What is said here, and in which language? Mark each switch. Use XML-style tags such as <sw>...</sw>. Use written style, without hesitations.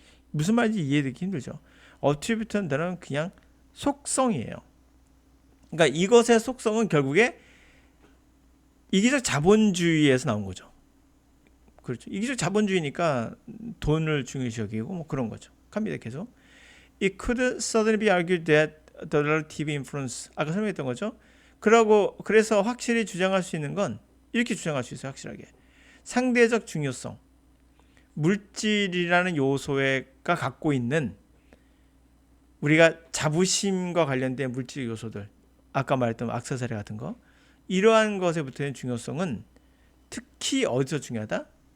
<ko>무슨 말인지 이해되기 힘들죠. attribute는 단어는 그냥 속성이에요. 그러니까 이것의 속성은 결국에 이기적 자본주의에서 나온 거죠. 그렇죠. 이기적 자본주의니까 돈을 중요시 여기고 뭐 그런 거죠. 갑니다. 계속.</ko> <en>It could suddenly be argued that the relative influence,</en> <ko>아까 설명했던 거죠. 그래서 확실히 주장할 수 있는 건 이렇게 주장할 수 있어요. 확실하게. 상대적 중요성. 물질이라는 요소가 갖고 있는 우리가 자부심과 관련된 물질 요소들, 아까 말했던 액세서리 같은 거, 이러한 것에 붙어있는 중요성은 특히 어디서 중요하다?</ko>